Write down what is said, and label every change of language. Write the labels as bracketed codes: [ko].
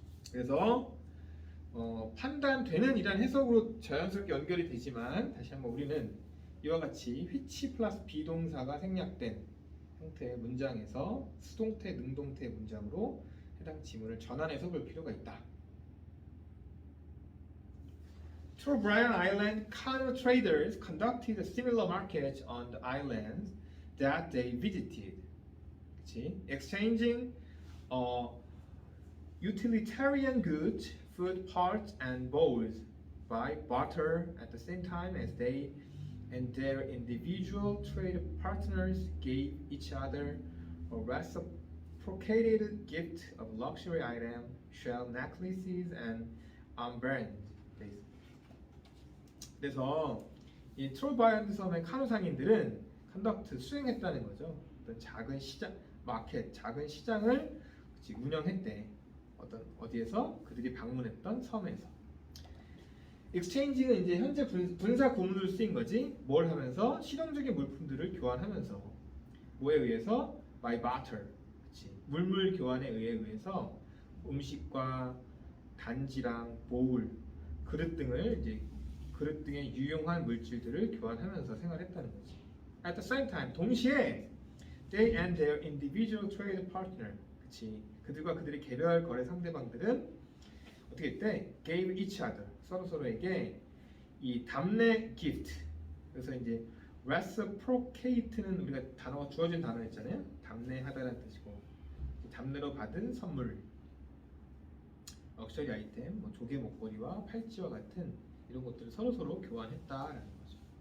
[ko] 그래서 판단되는 이란 해석으로 자연스럽게 연결이 되지만 다시 한번 우리는 이와 같이 which 플러스 비동사가 생략된 형태의 문장에서 수동태, 능동태 문장으로 해당 지문을 전환해서 볼 필요가 있다. [en] Trobriand Island canoe traders conducted similar markets on the islands that they visited. Exchanging utilitarian goods, food parts, and bowls by barter at the same time as they and their individual trade partners gave each other a reciprocated gift of luxury items, shell necklaces, and armbands. [ko] 그래서 이 트롤바이언드 섬의 카누 상인들은 컨덕트 수행했다는 거죠. 어떤 작은 시장 마켓, 작은 시장을 운영했대. 어디에서? 그들이 방문했던 섬에서. 익스체인지는 이제 현재 분사 구문으로 쓰인 거지. 뭘 하면서? 실용적인 물품들을 교환하면서. 뭐에 의해서? [en] By barter. [ko] 그치? 물물 교환에 의해서 음식과 단지랑 보울, 그릇 등을 이제 그릇 등의 유용한 물질들을 교환하면서 생활했다는 거지. [en] At the same time, [ko] 동시에 [en] they and their individual trade partner, [ko] 그치? 그들과 그들의 개별 거래 상대방들은 어떻게 했대? [en] Gave each other, [ko] 서로에게 이 답례 [en] gift. [ko] 그래서 이제 reciprocate는 우리가 단어가 주어진 단어였잖아요. 답례하다라는 뜻이고, 답례로 받은 선물, 럭셔리 아이템, 뭐 조개 목걸이와 팔찌와 같은 이런 것들을 서로 교환했다라는 거죠.